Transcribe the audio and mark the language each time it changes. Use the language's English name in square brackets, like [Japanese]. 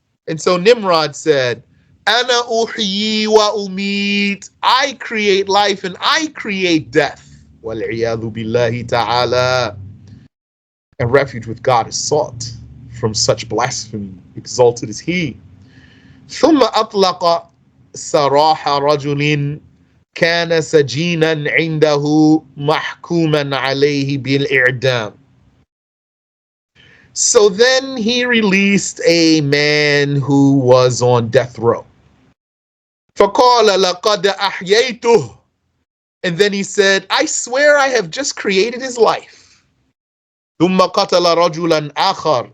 [English] And so Nimrod said, [Arabic] أَنَا أُحْيِي وَأُمِيتُ. [English] I create life and I create death. [Arabic] وَالْعِيَاذُ بِاللَّهِ تَعَالَى. [English] And refuge with God is sought from such blasphemy. Exalted is he. [Arabic] ثُمَّ أَطْلَقَ سَرَاحَ رَجُلٍ كان سجينا عنده محكوما عليه بالإعدام. [English] So then he released a man who was on death row. [Arabic] فقال لقد أحييته. [English] And then he said, I swear I have just created his life. [Arabic] ثم قتل رجلا آخر.